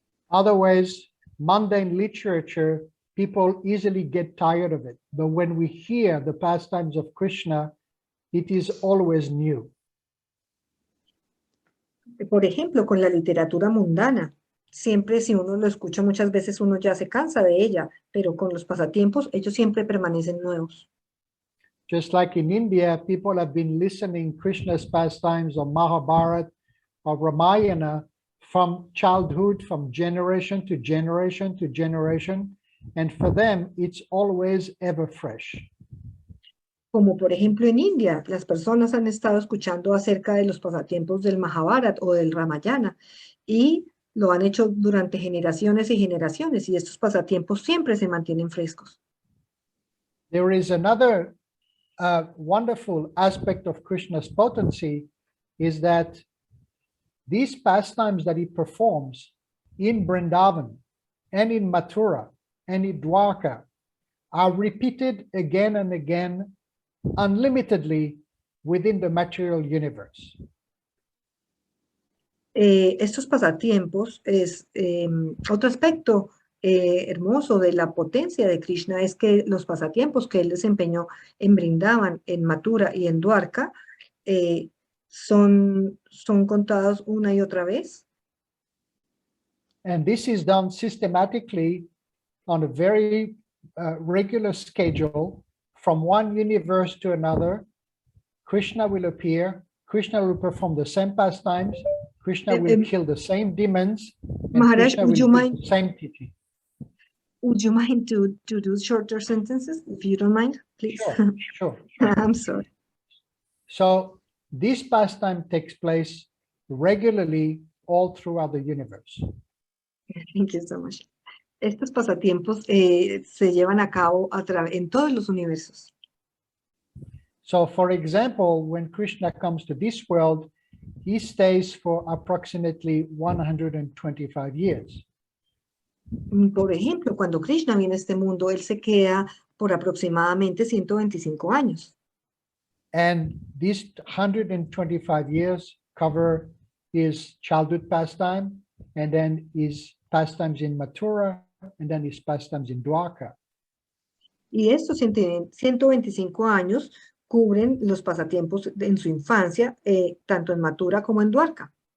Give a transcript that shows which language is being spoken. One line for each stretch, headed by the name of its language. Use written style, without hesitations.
English: Otherwise, mundane literature, people easily get tired of it. But when we hear the pastimes of Krishna, it is always new.
Spanish: Por ejemplo, con la literatura mundana, siempre si uno lo escucha muchas veces uno ya se cansa de ella, pero con los pasatiempos ellos siempre permanecen nuevos.
English: Just like in India, people have been listening Krishna's pastimes or Mahabharata or Ramayana from childhood, from generation to generation to generation, and for them it's always ever fresh.
Spanish: Como por ejemplo en India, las personas han estado escuchando acerca de los pasatiempos del Mahabharata o del Ramayana y lo han hecho durante generaciones y generaciones, y estos pasatiempos siempre se mantienen frescos.
English: There is another wonderful aspect of Krishna's potency is that these pastimes that he performs in Vrindavan and in Mathura and in Dwarka are repeated again and again unlimitedly within the material universe.
Spanish: Estos pasatiempos es otro aspecto hermoso de la potencia de Krishna, es que los pasatiempos que él desempeñó en Vrindavan, en Mathura y en Dwarka son contados una y otra vez.
English: And this is done systematically on a very regular schedule from one universe to another. Krishna will appear, Krishna will perform the same pastimes, Krishna will kill the same demons, and Maharaj, Krishna would you will do mind? the same teaching. Would you mind to do shorter sentences, if you don't mind, please? Sure. I'm sorry. So this pastime takes place regularly all throughout the universe. Thank you so much.
Spanish: Estos pasatiempos se llevan a cabo en todos los universos.
English: So for example, when Krishna comes to this world, he stays for approximately 125 years.
Spanish: Por ejemplo, cuando Krishna viene a este mundo, él se queda por aproximadamente 125 años.
English: And these 125 years cover his childhood pastime, and then his pastimes in Mathura, and then his pastimes in Dwarka.
Spanish: Y estos 125 años cubren los pasatiempos en su infancia, tanto en Mathura como en Dwarka.